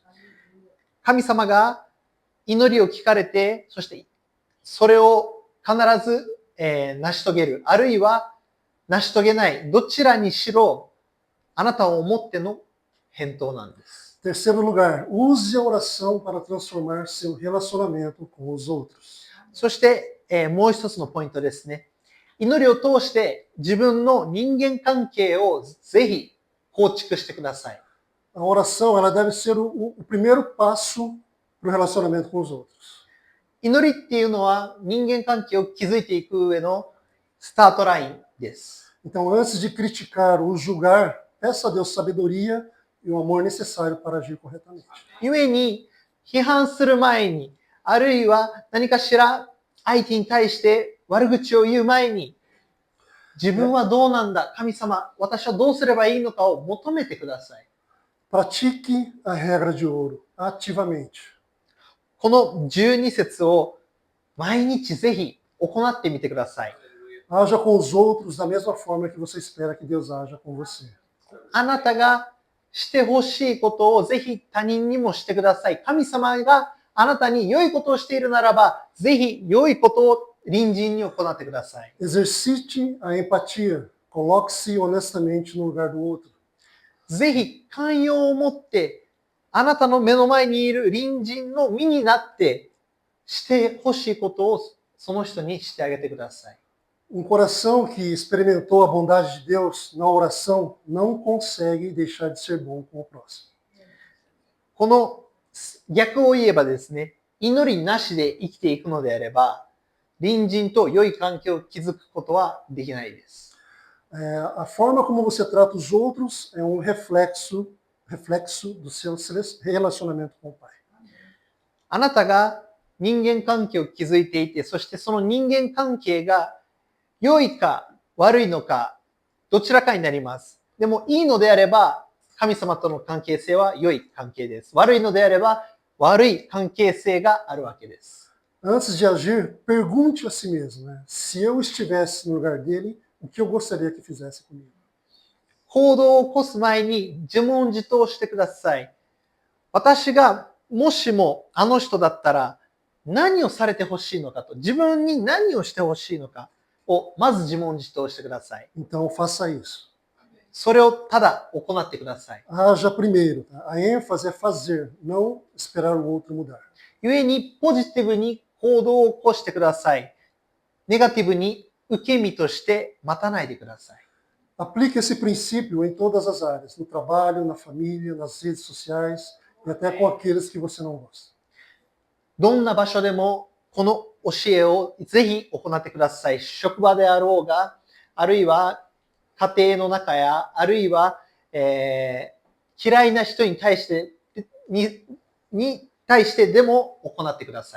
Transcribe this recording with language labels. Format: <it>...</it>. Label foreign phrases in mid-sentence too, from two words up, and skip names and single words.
<ja>神様が祈りを聞かれて、そしてそれを必ず、成し遂げる。あるいは成し遂げない。どちらにしろ、あなたを思っての返答なんです。</ja> <pt>Terceiro lugar, use a oração para transformar seu relacionamento com os outros.</pt> <ja>そして、もう一つのポイントですね。祈りを通して自分の人間関係をぜひ構築してください。</ja> <pt>A oração ela deve ser o primeiro passo para o relacionamento com os outros.</pt> <ja>祈りっていうのは人間関係を築いていく上のスタートラインです。</ja> <pt>Então, antes de criticar ou julgar, peça a Deus sabedoria e o amor necessário para agir corretamente.</pt> <ja>故に批判する前に、あるいは何かしら相手に対して悪口を言う前に、自分はどうなんだ、神様、私はどうすればいいのかを求めてください。</ja> <pt>Pratique a regra de ouro ativamente.</pt> <ja>この12節を毎日ぜひ行ってみてください。</ja> <pt>Haja com os outros da mesma forma que você espera que Deus haja com você.</pt> <ja>あなたがしてほしいことをぜひ他人にもしてください。神様があなたに良いことをしているならば、ぜひ良いことを隣人に行ってください。</ja> <pt>Exercite a empatia. Coloque-se honestamente no lugar do outro.</pt> <ja>ぜひ寛容を持って、あなたの目の前にいる隣人の身になって、してほしいことをその人にしてあげてください。</ja> <pt>Coração que experimentou a bondade de Deus na oração não consegue deixar de ser bom com o próximo.</pt> <ja>この逆を言えばですね、祈りなしで生きていくのであれば、隣人と良い関係を築くことはできないです。</ja> <pt>A forma como você trata os outros é um reflexo do seu relacionamento com o Pai.</pt> <ja>あなたが人間関係を築いていて、そしてその人間関係が良いか悪いのか、どちらかになります。でもいいのであれば、神様との関係性は良い関係です。悪いのであれば、悪い関係性があるわけです。</ja> <pt>Antes de agir, pergunte a si mesmo, né? Se eu estivesse no lugar dele, o que eu gostaria que fizesse comigo?</pt> <ja>行動を起こす前に自問自答してください。私がもしもあの人だったら何をされてほしいのかと、自分に何をしてほしいのかをまず自問自答してください。</ja> <pt>Então faça isso.</pt> <ja>それをただ行ってください。</ja> <pt>Haja primeiro. Tá? A ênfase é fazer, não esperar o outro mudar.</pt> <ja>故にポジティブに行動を起こしてください。ネガティブに受け身として待たないでください。</ja> <pt>Aplique esse princípio em todas as áreas, no trabalho, na família, nas redes sociais e até com aqueles que você não gosta.</pt> <ja>どんな場所でもこの教えをぜひ行ってください。職場であろうが、あるいは家庭の中や、あるいは、嫌いな人に対してでも行ってください。</ja>